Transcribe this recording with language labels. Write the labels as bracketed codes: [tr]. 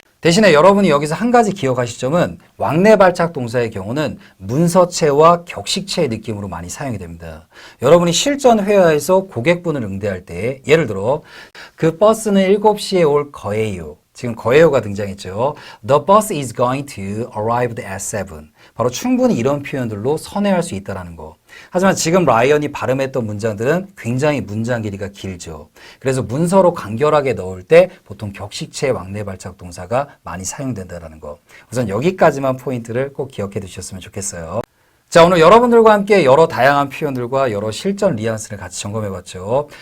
[ko] 대신에 여러분이 여기서 한 가지 기억하실 점은 왕래 발작 동사의 경우는 문서체와 격식체의 느낌으로 많이 사용이 됩니다. 여러분이 실전 회화에서 고객분을 응대할 때 예를 들어 그 버스는 7시에 올 거예요. 지금 거예요가 등장했죠. [en] The bus is going to arrive at 7. [ko] 바로 충분히 이런 표현들로 선회할 수 있다는 거. 하지만 지금 라이언이 발음했던 문장들은 굉장히 문장 길이가 길죠. 그래서 문서로 간결하게 넣을 때 보통 격식체 왕래 발작 동사가 많이 사용된다는 거. 우선 여기까지만 포인트를 꼭 기억해 두셨으면 좋겠어요. 자, 오늘 여러분들과 함께 여러 다양한 표현들과 여러 실전 뉘앙스를 같이 점검해봤죠.